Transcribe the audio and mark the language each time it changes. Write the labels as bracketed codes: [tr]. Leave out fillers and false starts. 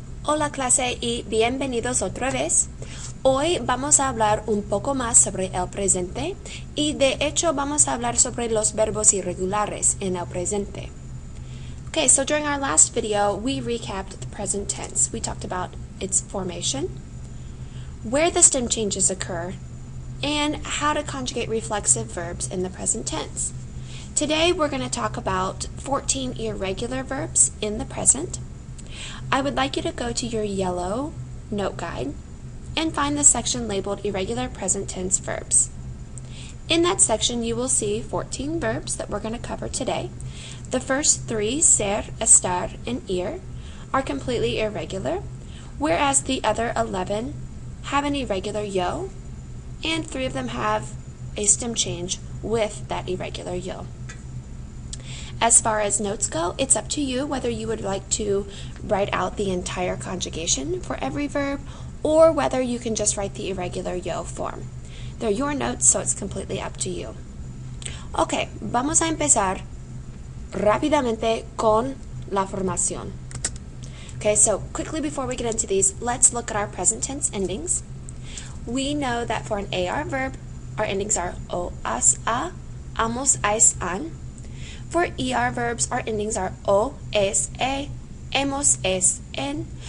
[es] Hola clase y bienvenidos otra vez. Hoy vamos a hablar un poco más sobre el presente y de hecho vamos a hablar sobre los verbos irregulares en el presente. [en] Okay, so during our last video, we recapped the present tense. We talked about its formation, where the stem changes occur, and how to conjugate reflexive verbs in the present tense. Today we're going to talk about 14 irregular verbs in the present. I would like you to go to your yellow note guide and find the section labeled Irregular Present Tense Verbs. In that section you will see 14 verbs that we're going to cover today. The first three, ser, estar, and ir, are completely irregular, whereas the other 11 have an irregular yo, and 3 of them have a stem change with that irregular yo. As far as notes go, it's up to you whether you would like to write out the entire conjugation for every verb or whether you can just write the irregular yo form. They're your notes, so it's completely up to you. [es] Ok, vamos a empezar rápidamente con la formación. [en] Okay, so quickly before we get into these, let's look at our present tense endings. We know that for an AR verb, our endings are o, as, a, amos, ais, an. For ER verbs, our endings are o, es, e, hemos, es, en.